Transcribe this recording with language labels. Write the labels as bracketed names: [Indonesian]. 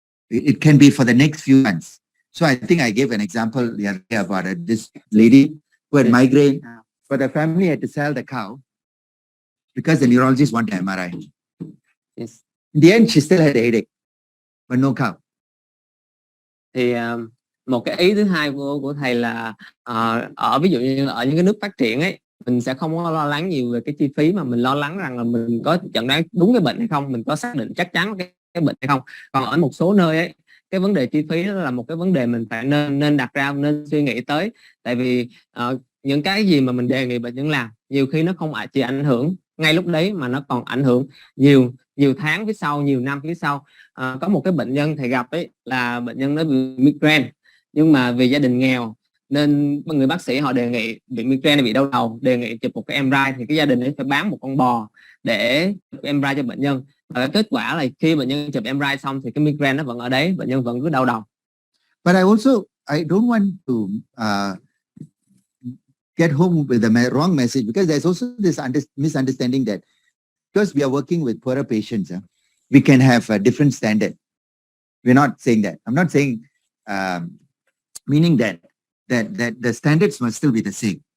[English] It can be for the next few months. So I think I gave an example the other day about this lady who had migraine, but the family had to sell the cow because the neurologist wanted MRI. Yes. In the end, she still had a headache, but no cow. [Vietnamese] Thì một cái ý thứ hai của thầy là ở ví dụ như ở những cái nước phát triển ấy, mình sẽ không có lo lắng nhiều về cái chi phí, mà mình lo lắng rằng là mình có chẩn đoán đúng cái bệnh hay không, mình có xác định chắc chắn cái bệnh hay không. Còn ở một số nơi ấy, cái vấn đề chi phí đó là một cái vấn đề mình phải nên đặt ra, nên suy nghĩ tới. Tại vì những cái gì mà mình đề nghị bệnh nhân làm nhiều khi nó không chỉ ảnh hưởng ngay lúc đấy, mà nó còn ảnh hưởng nhiều tháng phía sau, nhiều năm phía sau. Có một cái bệnh nhân thầy gặp ấy là bệnh nhân nó bị migraine, nhưng mà vì gia đình nghèo nên người bác sĩ họ đề nghị bị migraine, bị đau đầu, đề nghị chụp một cái MRI, thì cái gia đình ấy phải bán một con bò để chụp MRI cho bệnh nhân. Và kết quả là khi bệnh nhân chụp MRI xong thì cái migraine nó vẫn ở đấy, bệnh nhân vẫn cứ đau đầu. [English] But I don't want to get home with the wrong message, because there's also this misunderstanding that because we are working with poorer patients, we can have a different standard. We're not saying that. I'm not saying meaning that the standards must still be the same.